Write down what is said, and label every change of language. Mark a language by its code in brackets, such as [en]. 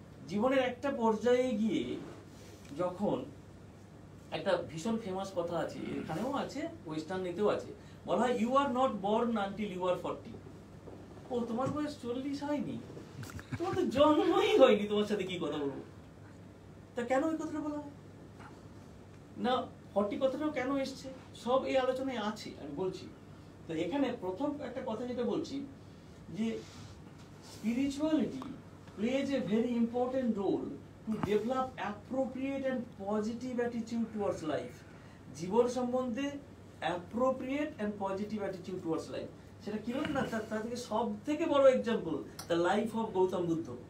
[bn] জীবনের একটা পর্যায়ে গিয়ে যখন, একটা ভীষণ ফেমাস কথা আছে, এখানেও আছে, ওয়েস্টার্নেতেও আছে, বলা হয় [en] You are not born until you are 40। [bn] ও তোমার বয়স 40 হয়নি, তোমার তো জন্মই হয়নি, তোমার সাথে কি কথা বলবো? তা কেন এই কথাটা বলা হয় না? 40 কথাটাও কেন এসছে, সব এই আলোচনায় আছে, আমি বলছি। তো এখানে প্রথম একটা কথা যেটা বলছি, যে spirituality [en] plays a very important role to develop appropriate and positive attitude towards life. [bn] জীবন সম্বন্ধে [en] appropriate and positive attitude towards life, [bn] সেটা কিরকম না, তার থেকে সব থেকে বড় example [en] the life of [bn] Gautam Buddha.